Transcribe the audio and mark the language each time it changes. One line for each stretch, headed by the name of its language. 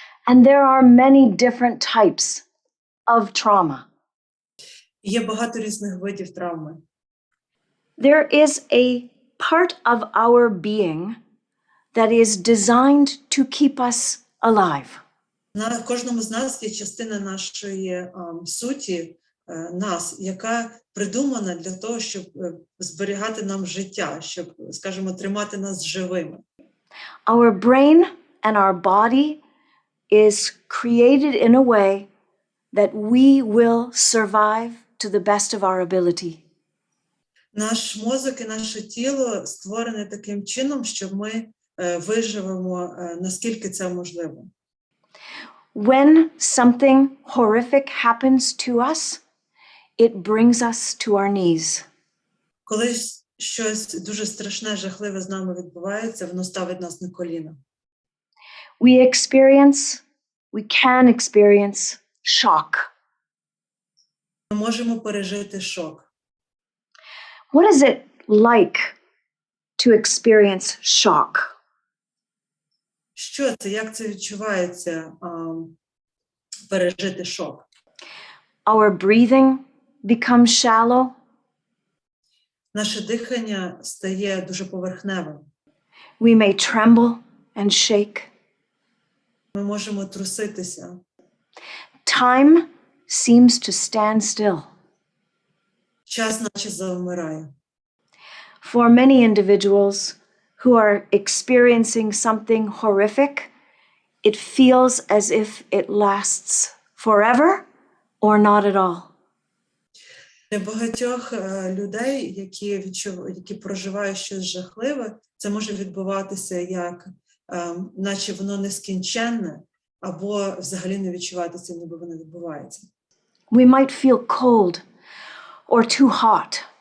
English: And there are many different types of trauma.
Ukrainian: Є багато різних видів травми.
English: There is a part of our being that is designed to keep us alive.
Ukrainian: На кожному з нас є частина нашої суті, нас, яка придумана для того, щоб зберігати нам життя, щоб, скажімо, тримати нас живими.
English: Our brain and our body is created in a way that we will survive to the best of our ability.
Ukrainian: Наш мозок і наше тіло створене таким чином, щоб ми виживемо, наскільки це можливо.
English: When something horrific happens to us, it brings us to our knees.
Ukrainian: Коли щось дуже страшне, жахливе з нами відбувається, воно ставить нас на коліна.
English: We can experience shock.
Ukrainian: Ми можемо пережити шок.
English: What is it like to experience shock?
Ukrainian: Що це? Як це відчувається, пережити шок?
English: Our breathing becomes shallow.
Ukrainian: Наше дихання стає дуже поверхневим.
English: We may tremble and shake.
Ukrainian: Ми можемо труситися.
English: Time seems to stand still.
Ukrainian: Час наче завмирає.
English: For many individuals who are experiencing something horrific, it feels as if it lasts forever or not at all.
Ukrainian: Для багатьох людей, які проживають щось жахливе, це може відбуватися як, наче воно нескінченне, або взагалі не відчуватися, ніби воно відбувається.
English: We might feel cold or too hot.